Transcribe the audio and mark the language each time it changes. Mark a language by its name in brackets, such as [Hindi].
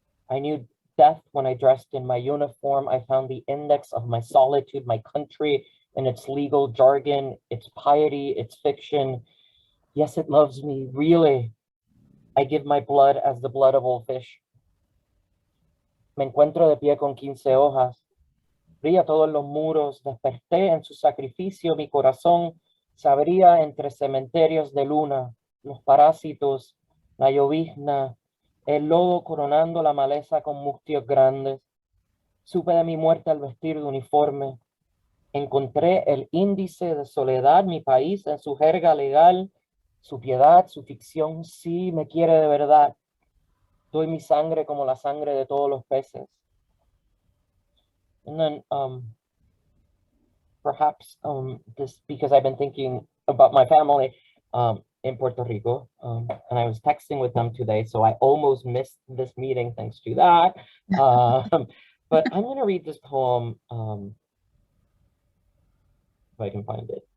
[English] I knew death when I dressed in my uniform. I found the index of my solitude, my country, and its legal jargon, its piety, its fiction. Yes, it loves me, really. I give my blood as the blood of old fish. [Spanish] Me encuentro de pie con 15 hojas. Brilla todos los muros. Desperté en su sacrificio. Mi corazón se abría entre cementerios de luna, los parásitos, la llovizna, el lodo coronando la maleza con mustios grandes. Supe de mi muerte al vestir de uniforme. Encontré el índice de soledad, mi país en su jerga legal, su piedad, su ficción, sí me quiere de verdad. Doy mi sangre como la sangre de todos los peces. [English] And then perhaps this, because I've been thinking about my family in Puerto Rico, and I was texting with them today, so I almost missed this meeting thanks to that. But I'm going to read this poem, if I can find it.